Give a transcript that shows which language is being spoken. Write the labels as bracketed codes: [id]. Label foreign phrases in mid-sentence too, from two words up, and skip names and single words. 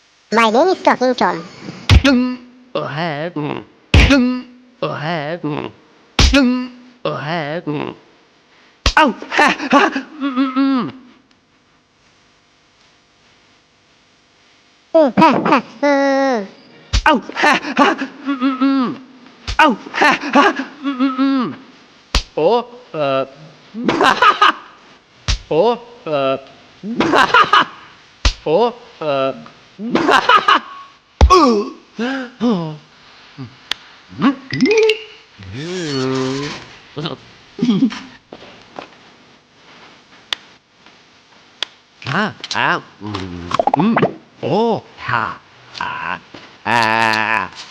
[en] My name is Talking Tom. Ahead. Ahead. Ahead. Oh, ha, ha. Oh, ha, ha. Oh, ha, ha. Oh, oh, oh, à, à, ồ, ha, à, à,